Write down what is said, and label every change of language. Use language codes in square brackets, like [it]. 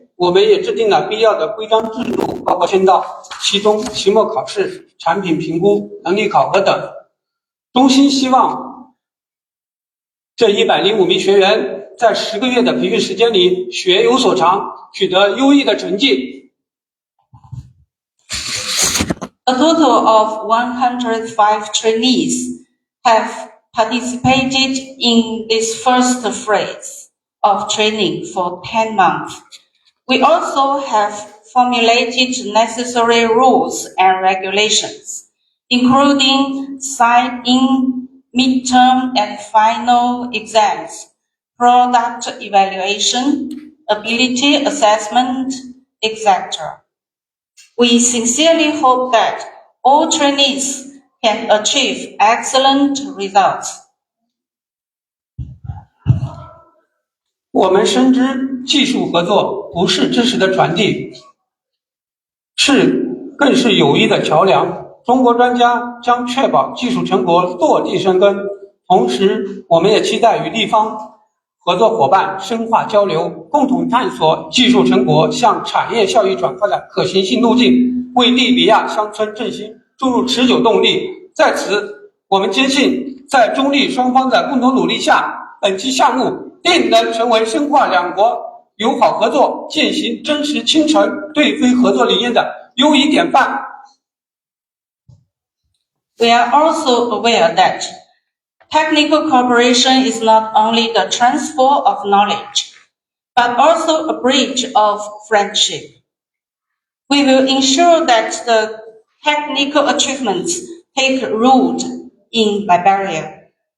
[zh] 我们也制定了必要的规章制度，包括签到、期中、期末考试、产品评估、能力考核等。衷心希望这105名学员在10个月的培训时间里学有所长，取得优异的成绩。 [en] A total of 105 trainees have participated in this first phase of training for 10 months. We also have formulated necessary rules and regulations, including sign-in, midterm and final exams, product evaluation, ability assessment, etc. We sincerely hope that all trainees can achieve excellent results. [zh] 我们深知技术合作不是知识的传递，更是友谊的桥梁。中国专家将确保技术成果落地生根，同时我们也期待与地方合作伙伴深化交流，共同探索技术成果向产业效益转化的可行性路径，为利比亚乡村振兴注入持久动力。在此，我们坚信，在中立双方的共同努力下，本期项目定能成为深化两国友好合作、践行真实倾城对非合作理念的优异典范。 [en] We are also aware that technical cooperation is not only the transfer of knowledge, but also a bridge of friendship. We will ensure that the technical achievements take root in Liberia.